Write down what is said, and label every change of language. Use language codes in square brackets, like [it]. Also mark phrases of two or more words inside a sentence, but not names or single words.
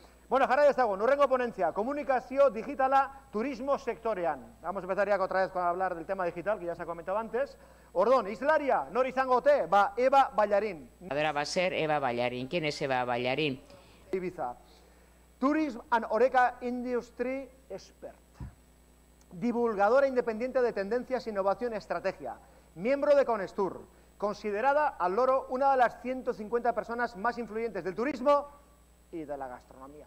[eu] Bueno, jarrai ezagun, hurrengo ponentzia, komunikazio digitala turismo sektorean. [es] Vamos a empezar ya otra vez con hablar del tema digital, que ya se ha comentado antes. [eu] Ordón, Islaria, nor izango ote? [es] Va, Eva Ballarín. Ahora va a ser Eva Ballarín. ¿Quién es Eva Ballarín? Ibiza. [en] Tourism and Horeca Industry Expert. [es] Divulgadora independiente de tendencias, innovación y estrategia. Miembro de Conestur. Considerada al loro una de las 150 personas más influyentes del turismo y de la gastronomía.